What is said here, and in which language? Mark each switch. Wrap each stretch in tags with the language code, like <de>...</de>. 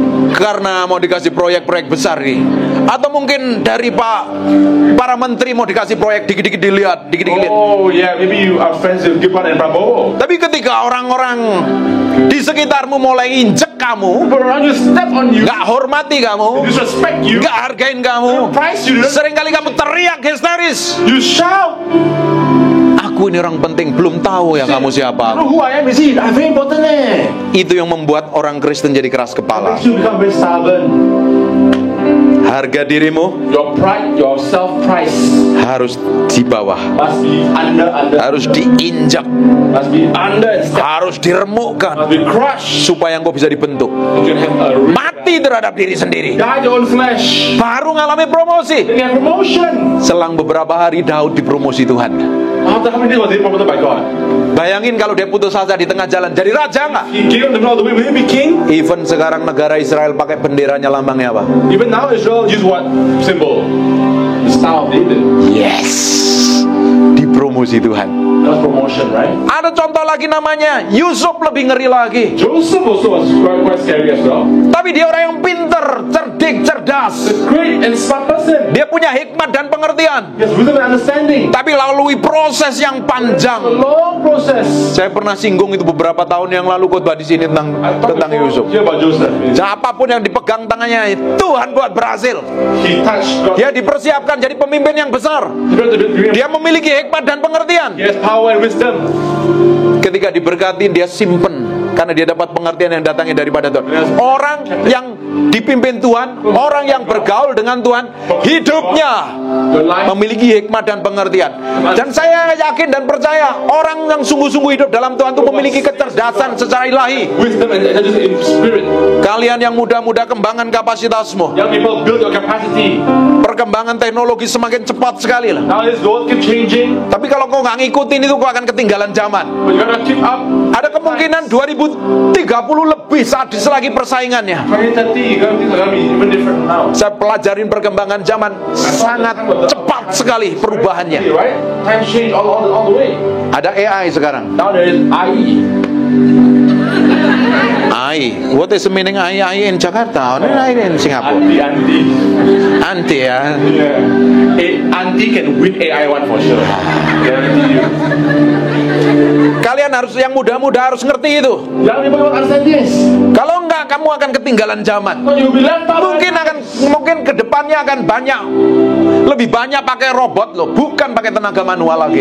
<id>Karena mau dikasih proyek-proyek besar nih. Atau mungkin dari para menteri mau dikasih proyek, dikit-dikit dilihat, dikit-dikit lihat.</id> <en>Oh yeah, maybe you are friends with Gibran and Prabowo.</en> <id>Tapi ketika orang-orang di sekitarmu mulai injek kamu,</id> <en>People around you step on you,</en> <id>nggak hormati kamu,</id> <en>disrespect you,</en> <id>nggak hargain kamu,</id> <en>price you,</en> <id>seringkali kamu teriak histeris.</id> <en>you shout.</en> <id>Aku ini orang penting, belum tahu ya kamu</id> <en>You</en> <id>siapa.</id> <en>know who I am? Is it? I'm very important.</en> <id>Itu yang membuat orang Kristen jadi keras kepala.</id> <en>You become very stubborn.</en> <id>Harga dirimu</id> <en>Your pride, your self-price</en> <id>harus di bawah,</id> <en>must be under,</en> <id>harus diinjak,</id> <en>must be under and step,</en> <id>harus diremukkan</id> <en>must be crushed.</en> <id>supaya engkau bisa dibentuk.</id> <en>You can have a real</en> <id>Mati terhadap diri sendiri,</id> <en>die your own flesh.</en> <id>baru ngalami promosi.</id> <en>Then you have promotion.</en> <id>Selang beberapa hari Daud dipromosi Tuhan.</id> <en>After how many days was he promoted by God?</en> <id>Bayangin kalau dia putus asa di tengah jalan, jadi raja nggak?</id> <en>He gave him the middle of the way. Will he be king? Even</en> <id>sekarang negara Israel pakai benderanya, lambangnya apa?</id> <en>Even now Israel use what symbol? The Star of David. Yes,</en> <id>dipromosi Tuhan.</id> <en>That's promotion, right?</en> <id>Ada contoh lagi namanya Yusuf, lebih ngeri lagi.</id> <en>Joseph also was quite scary as well.</en> <id>Tapi dia orang yang pinter, cerdik, cerdas.</id> <en>A great and smart person.</en> <id>Dia punya hikmat dan pengertian.</id> <en>He has wisdom and understanding.</en> <id>Tapi lalui proses yang</id> <en>A</en> <id>panjang.</id> <en>long process.</en> <id>Saya pernah singgung itu beberapa tahun yang lalu khotbah di sini tentang Yusuf.</id> <en>Here about Joseph.</en> <id>Apapun yang dipegang tangannya, Tuhan buat berhasil.</id> <en>He touched God.</en> <id>Dia dipersiapkan jadi pemimpin yang besar. Dia memiliki hikmat dan pengertian.</id> <en>He has power and wisdom.</en> <id>Ketika diberkati, dia simpen Karena dia dapat pengertian yang datangnya daripada Tuhan. Orang yang dipimpin Tuhan, orang yang bergaul dengan Tuhan, hidupnya memiliki hikmat dan pengertian. Dan saya yakin dan percaya orang yang sungguh-sungguh hidup dalam Tuhan itu memiliki kecerdasan secara ilahi.</id> <en>Wisdom and intelligence in spirit.</en> <id>Kalian yang muda-muda, kembangkan kapasitasmu.</id> <en>Young people, build your capacity.</en> <id>Perkembangan teknologi semakin cepat sekali lah.</id> <en>Now this world keep changing,</en> <id>Tapi kalau kau nggak ngikutin itu, kau akan ketinggalan zaman.</id> <en>but you gotta keep up.</en> <id>Ada kemungkinan 2030 lebih sadis lagi persaingannya.</id> <en>2030, you're gonna be even different now.</en> <id>Saya pelajarin perkembangan zaman, sangat cepat sekali perubahannya.</id> <en>Right? Time change all the way.</en> <id>Ada AI sekarang.</id> <en>Now there is IE. AI. What is the meaning AI in Jakarta? Or AI in Singapore? Anti ya. Yeah. Anti can win AI one for sure. Guarantee you.</en> <id>Kalian harus, yang muda-muda harus ngerti itu.</id> <en>Young people don't understand this.</en> <id>Kalau enggak, kamu akan ketinggalan zaman.</id> <en>So you'll be left out.</en> <id>Mungkin kedepannya akan lebih banyak pakai robot loh, bukan pakai tenaga manual lagi.</id>